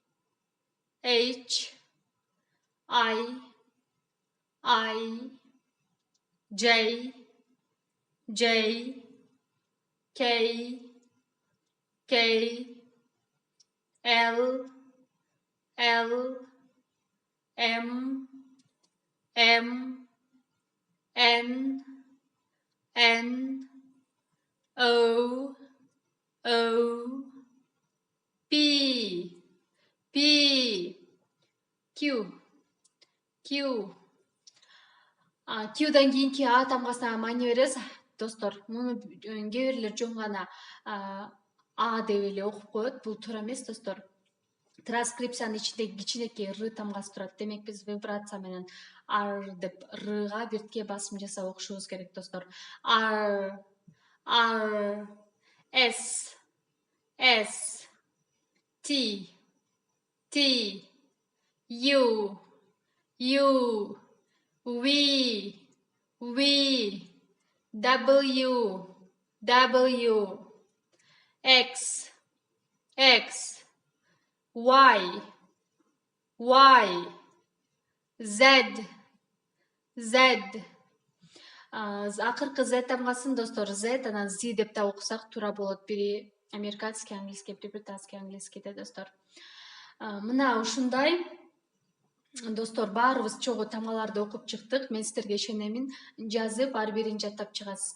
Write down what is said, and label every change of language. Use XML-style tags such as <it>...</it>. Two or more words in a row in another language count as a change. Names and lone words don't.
<en>I, J, K, L, M, N, O, O, P, P, Q, Q.</en> <ky>Q'дан кийинки А тамгасына маани беребиз. Достор, муну кээ бирлер жөн гана А деп эле окуп коет. Бул туура эмес, достор. Транскрипциянын ичинде кичинекей Р тамгасы турат. Демек биз вибрация менен R деп Рга биртке басым жасап окушубуз керек, достор.</ky> <en>R, R, S, S, T, T, U, U, V, V, W, W, X, X, Y, Y, Z, Z.</en> <ky>Акыркы Z тамгасын, достор, Z анан Z деп да окусак туура болот. Бири</ky> <ru>американский английский,</ru> <ky>бири</ky> <ru>британский английскийде,</ru> <ky>достор. Мына ушундай. Достор, баарыбыз чогуу тамгаларды окуп чыктык. Мен сиздерге ишенемин. Жазып, ар бирин жаттап чыгасыздар.</ky>